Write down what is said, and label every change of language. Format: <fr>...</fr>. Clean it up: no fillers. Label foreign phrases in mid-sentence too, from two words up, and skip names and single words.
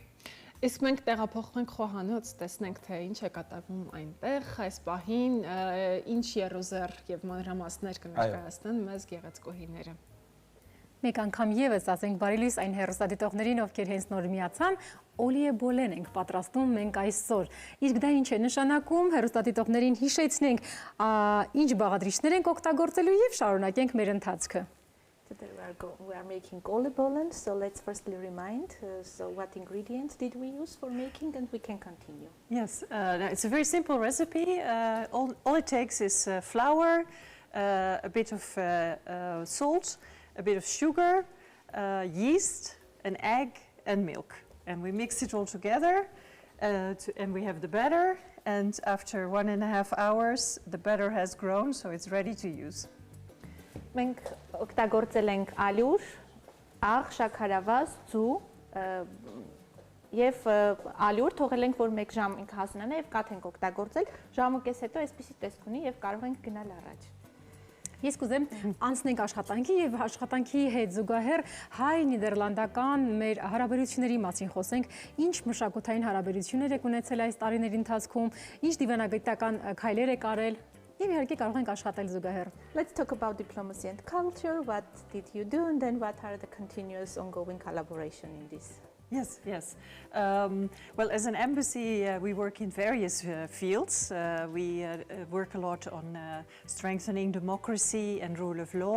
<hy>Իսկ մենք տեղափոխվենք խոհանոց, տեսնենք թե ինչ է կատարվում այնտեղ, այս պահին ինչ երուզեր եւ մանրամասներ կներկայացնեն մեզ գեղեցկուհիները։ Մեկ անգամ եւս ասենք բարի լույս այն հեռուստադիտողներին, ովքեր հենց նոր միացան, օլիե բոլեն ենք պատրաստում մենք այսօր։ Իսկ դա ինչ է նշանակում, հեռուստադիտողներին հիշեցնենք, ինչ բաղադրիչներ ենք օգտագործելու եւ շարունակենք մեր ընթացքը։</hy> <en>We are making olive bollen, so let's firstly remind, so what ingredients did we use for making, and we can continue. Yes, it's a very simple recipe. All it takes is flour, a bit of salt, a bit of sugar, yeast, an egg, and milk. And we mix it all together, and we have the batter. And after 1.5 hours, the batter has grown, so it's ready to use.</en> <hy>Մենք օգտագործել ենք ալյուր, աղ, շաքարավազ, ձու, Եվ ալյուր թողել ենք, որ 1 ժամ ինքը հասնանա եւ կաթ ենք օգտագործել, ժամուկես հետո այսպեսի տեսք ունի եւ կարող ենք գնալ առաջ։ Ես կուզեմ անցնենք աշխատանքի եւ աշխատանքի հետ զուգահեռ հայ նիդերլանդական մեր հարաբերությունների մասին խոսենք, ինչ մշակութային հարաբերություններ եք ունեցել այս տարիների ընթացքում, ինչ դիվանագիտական քայլեր եք արել եւ իհարկե կարող ենք աշխատել զուգահեռ։</hy> <en>Let's talk about diplomacy and culture. What did you do and then what are the continuous ongoing collaboration in this? Yes, yes. Well, as an embassy, we work in various fields. We work a lot on strengthening democracy and rule of law.</en>